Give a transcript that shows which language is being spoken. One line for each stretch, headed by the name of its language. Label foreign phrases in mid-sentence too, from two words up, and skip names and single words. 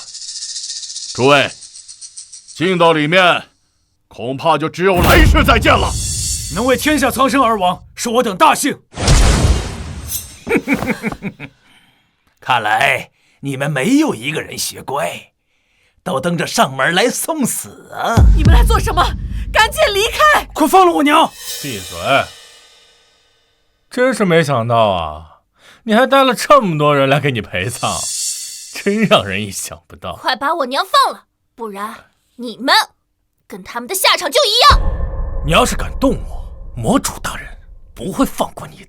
Chinese: 諸位，進到裡面，恐怕就只有來世再見了。能為天下蒼生而亡，是我等大幸。看來你們沒有一個人學乖，都等着上門來送死啊！你們來做什麼？趕緊離開！快放了我娘！閉嘴！真是沒想到啊，你還帶了這麼多人來給你陪葬，真讓人意想不到。快把我娘放了，不然你們跟他們的下場就一樣。你要是敢動我，魔主大人不會放過你的。